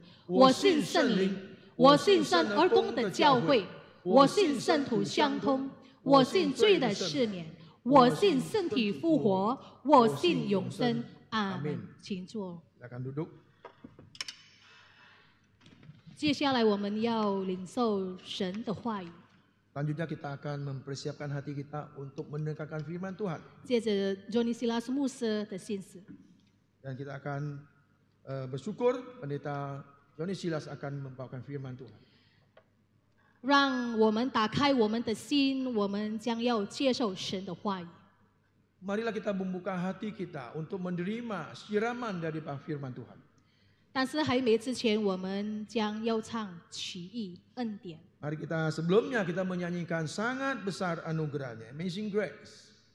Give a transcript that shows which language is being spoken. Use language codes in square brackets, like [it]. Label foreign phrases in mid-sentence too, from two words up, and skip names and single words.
[zh] 我信圣灵，我信生而公的教会，我信圣徒相通，我信罪的赦免，我信身体复活，我信永生。阿门。请坐。 [id] Silakan duduk. [zh] 接下来我们要领受神的话语。 [id] Selanjutnya kita akan mempersiapkan hati kita untuk mendengarkan firman Tuhan. [zh] 接着 Johnny Silas 牧师的信息。 [id] Dan kita akan bersyukur pendeta Johnny Silas akan membawakan firman Tuhan. [zh] 让我们打开我们的心，我们将要接受神的话语。 [id] Marilah kita membuka hati kita untuk menerima siraman dari firman Tuhan. [zh] 但是还没之前，我们将要唱奇异恩典。 [id] Mari kita sebelumnya kita menyanyikan sangat besar anugerahnya, Amazing Grace.